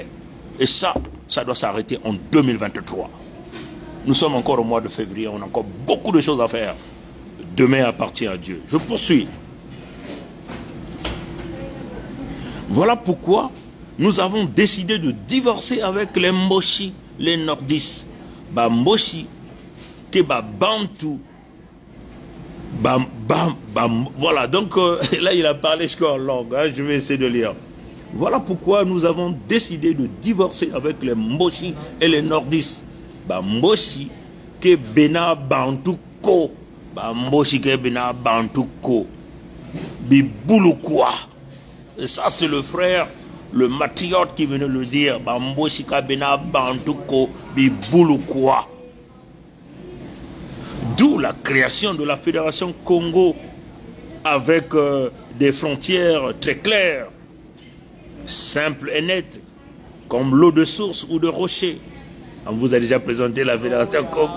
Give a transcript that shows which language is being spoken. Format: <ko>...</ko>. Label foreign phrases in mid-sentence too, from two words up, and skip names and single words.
<fr>Et ça doit s'arrêter en 2023. Nous sommes encore au mois de février. On a encore beaucoup de choses à faire. Demain appartient à Dieu. Je poursuis. Voilà pourquoi nous avons décidé de divorcer avec les Mboshi, les nordistes.</fr> <kg>Ba Mboshi, ke ba Bantu.</kg> <fr>Voilà, donc là il a parlé jusqu'en langue, hein, je vais essayer de lire. Voilà pourquoi nous avons décidé de divorcer avec les Mboshi et les nordistes.</fr> <kg>Ba Mboshi, ke bena Bantu ko. Ba Mboshi, ke bena Bantu ko. Bibulukwa.</kg> <fr>Et ça, c'est le frère, le matriote qui venait le dire.</fr> <kg>Bamboshika bena bantuko bibulukwa.</kg> <fr>D'où la création de la Fédération Congo avec des frontières très claires, simples et nettes, comme l'eau de source ou de rocher. On vous a déjà présenté la Fédération Congo.</fr>